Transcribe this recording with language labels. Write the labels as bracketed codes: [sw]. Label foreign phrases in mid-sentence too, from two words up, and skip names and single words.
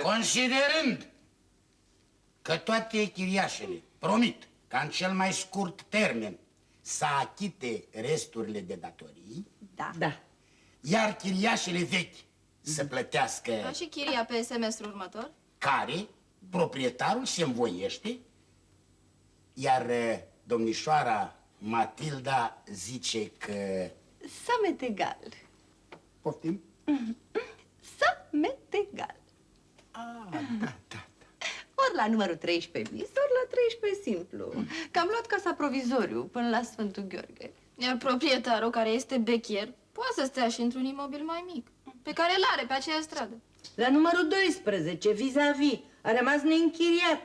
[ro] Considerând că toate chiriașele promit ca în cel mai scurt termen să achite resturile de datorii, Da. Da. iar chiriașele vechi să plătească, Ca și chiria pe semestrul următor? care proprietarul se învoiește, iar domnișoara Matilda zice că... [fr] Ça m'est égal. [ro] Poftim? [fr] Ça m'est égal. [ro] Ori la numărul 13 bis, ori la 13 simplu. Că am luat casa provizoriu până la Sfântul Gheorghe. Iar proprietarul, care este bechier, poate să stea și într-un imobil mai mic, pe care îl are pe aceeași stradă. La numărul 12, vis-a-vis, a rămas neînchiriat.